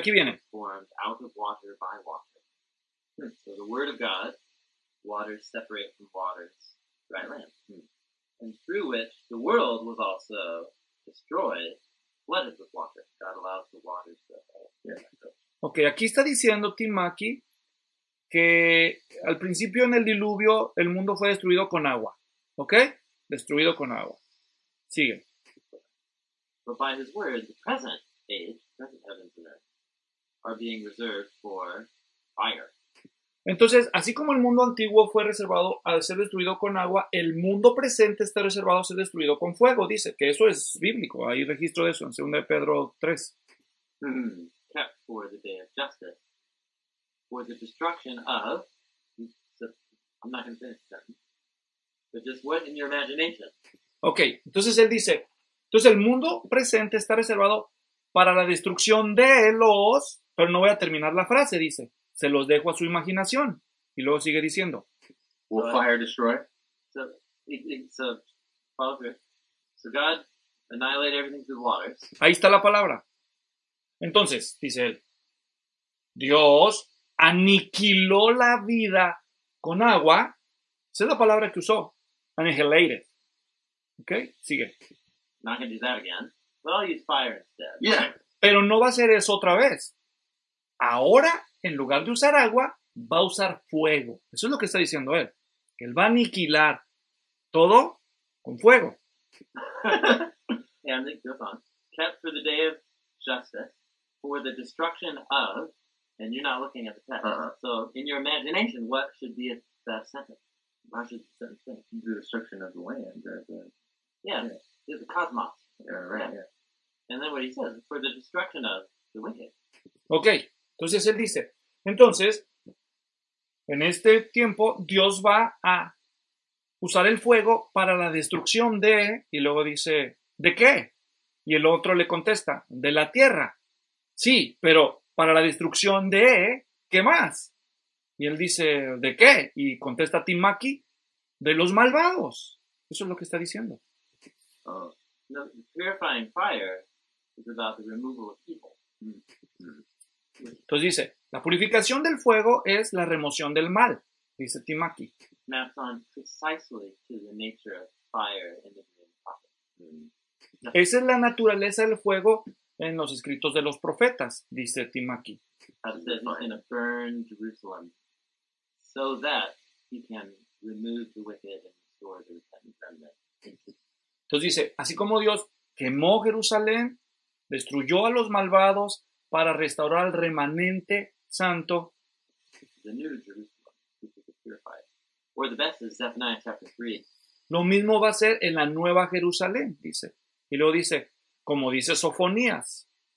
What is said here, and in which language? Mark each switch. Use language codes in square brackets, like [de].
[en] is formed out of water by water. So the word of God, waters separate from waters, dry land. And through which the world was also destroyed, flooded with water. God allows the waters to fall. [es] Okay, aquí está diciendo Tim Mackey que al principio en el diluvio el mundo fue destruido con agua. Okay? Destruido con agua. Sigue. [en] But by his word, the present age, are being reserved for fire. [es] Entonces, así como el mundo antiguo fue reservado al ser destruido con agua, el mundo presente está reservado a ser destruido con fuego. Dice que eso es bíblico. Hay registro de eso en 2 Pedro 3. [en] Kept for the day of justice. For the destruction of... I'm not going to finish that. But just what in your imagination? [es] Ok, entonces él dice, entonces el mundo presente está reservado para la destrucción de los, pero no voy a terminar la frase, dice, se los dejo a su imaginación. Y luego sigue diciendo. [en] Will fire destroy? So God annihilate everything through waters. [es] Ahí está la palabra. Entonces, dice él, Dios aniquiló la vida con agua. Esa es la palabra que usó. Annihilated. Okay, sigue. [en] Not going to do that again. But I'll use fire instead. Yeah. [es] Pero no va a hacer eso otra vez. Ahora, en lugar de usar agua, va a usar fuego. Eso es lo que está diciendo él. Que él va a aniquilar todo con fuego. [en] And it goes on. Kept for the day of justice, for the destruction of, and you're not looking at the text. Uh-huh. So, in your imagination, what should be the sentence? What should the sentence be? The destruction of the land. Yeah, the cosmos. Yeah, right. Yeah. And then what he says, for the destruction of the wicked. Okay. [es] Entonces él dice, entonces, en este tiempo Dios va a usar el fuego para la destrucción de, y luego dice, ¿de qué? Y el otro le contesta, de la tierra. Sí, pero para la destrucción de, ¿qué más? Y él dice, ¿de qué? Y contesta Tim Mackey, de los malvados. Eso es lo que está diciendo. [en] Purifying fire is about the removal of evil. [es] Entonces dice, la purificación del fuego es la remoción del mal, dice Tim Mackey. [en] Maps on precisely to the nature of fire in the prophets. [es] Esa es la naturaleza del fuego en los escritos de los profetas, dice Tim Mackey. [en] As it says, in a burned Jerusalem, so that he can remove the wicked and restore the repentant remnant. [es] Entonces dice, así como Dios quemó Jerusalén, destruyó a los malvados, para restaurar el remanente santo. [en] The new Jerusalem, or the best is Zephaniah chapter 3. [es] Lo mismo va a ser en la nueva Jerusalén, dice. Y luego dice, como dice Sofonías.